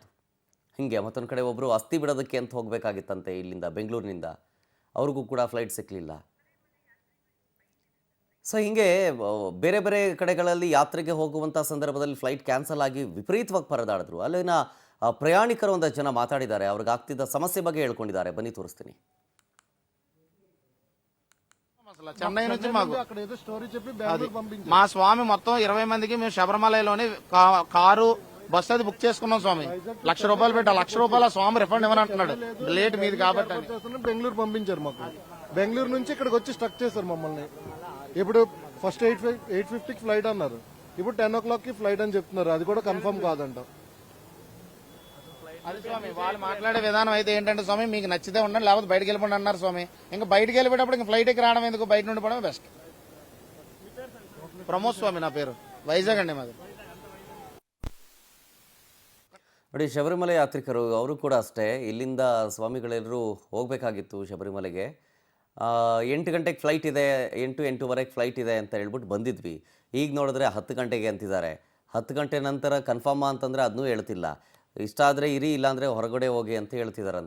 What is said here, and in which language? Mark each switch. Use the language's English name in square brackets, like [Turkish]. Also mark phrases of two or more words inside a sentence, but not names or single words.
[Kannada] ಹೀಗೆ ಮತ್ತೊಂದು ಕಡೆ ಒಬ್ಬರು ಅಸ್ಥಿ ಬಿಡೋದಕ್ಕೆ ಅಂತ ಹೋಗಬೇಕಾಗಿತ್ತಂತೆ ಇಲ್ಲಿಂದ ಬೆಂಗಳೂರಿನಿಂದ, ಅವ್ರಿಗೂ ಕೂಡ ಫ್ಲೈಟ್ ಸಿಕ್ಕಲಿಲ್ಲ. ಸೊ ಹೀಗೆ ಬೇರೆ ಬೇರೆ ಕಡೆಗಳಲ್ಲಿ ಯಾತ್ರೆಗೆ ಹೋಗುವಂಥ ಸಂದರ್ಭದಲ್ಲಿ [English] flight cancel [Kannada] ಆಗಿ ವಿಪರೀತವಾಗಿ ಪರದಾಡಿದ್ರು. ಅಲ್ಲಿನ ಪ್ರಯಾಣಿಕರು ಒಂದಷ್ಟು ಜನ ಮಾತಾಡಿದ್ದಾರೆ, ಅವ್ರಿಗೆ ಆಗ್ತಿದ್ದ ಸಮಸ್ಯೆ ಬಗ್ಗೆ ಹೇಳ್ಕೊಂಡಿದ್ದಾರೆ. ಬನ್ನಿ ತೋರಿಸ್ತೀನಿ. [Telugu] చెన్నై నుంచి మా స్వామి మొత్తం 20 మందికి మేము శబరిమలలోని కారు బస్సు అది బుక్ చేసుకున్నాం స్వామి. ₹1,00,000 పెట్టా, ₹1,00,000 స్వామి రిఫండ్ ఇవ్వనంటున్నాడు. లేట్ మీది కాబట్టి బెంగళూరు పంపించారు. మాకు బెంగళూరు నుంచి ఇక్కడికి వచ్చి స్టక్ చేశారు మమ్మల్ని. ఇప్పుడు ఫస్ట్ 8:50కి ఫ్లైట్ అన్నారు, ఇప్పుడు 10 o'clockకి ఫ్లైట్ అని చెప్తున్నారు. అది కూడా కన్ఫర్మ్ కాదంట. అది స్వామి వాళ్ళు మాట్లాడే విధానం అయితే ఏంటంటే స్వామి మీకు నచ్చితే ఉండండి, లేకపోతే బయటకు వెళ్ళిపోండి అన్నారు స్వామి. ఇంకా బయటకు వెళ్ళిపోయేటప్పుడు ఇంకా ఫ్లైట్ ఎక్కి రావడం ఎందుకు, బయట నుండి పోవడం బెస్ట్. ప్రమోద్ స్వామి నా పేరు, వైజాగ్ అండి మాది. [Kannada] ನೋಡಿ, ಶಬರಿಮಲೆ ಯಾತ್ರಿಕರು ಅವರು ಕೂಡ ಅಷ್ಟೇ. ಇಲ್ಲಿಂದ ಸ್ವಾಮಿಗಳೆಲ್ಲರೂ ಹೋಗಬೇಕಾಗಿತ್ತು ಶಬರಿಮಲೆಗೆ. 8 ಗಂಟೆಗೆ ಫ್ಲೈಟ್ ಇದೆ, 8-8:30 ಫ್ಲೈಟ್ ಇದೆ ಅಂತ ಹೇಳ್ಬಿಟ್ಟು ಬಂದಿದ್ವಿ. ಈಗ ನೋಡಿದ್ರೆ 10 ಗಂಟೆಗೆ ಅಂತಿದ್ದಾರೆ. 10 ಗಂಟೆ ನಂತರ ಕನ್ಫರ್ಮ್ ಅಂತಂದರೆ ಅದನ್ನೂ ಹೇಳ್ತಿಲ್ಲ. ಇಷ್ಟ ಆದರೆ ಇರಿ, ಇಲ್ಲಾಂದರೆ ಹೊರಗಡೆ ಹೋಗಿ ಅಂತ ಹೇಳ್ತಿದ್ದಾರಂತೆ.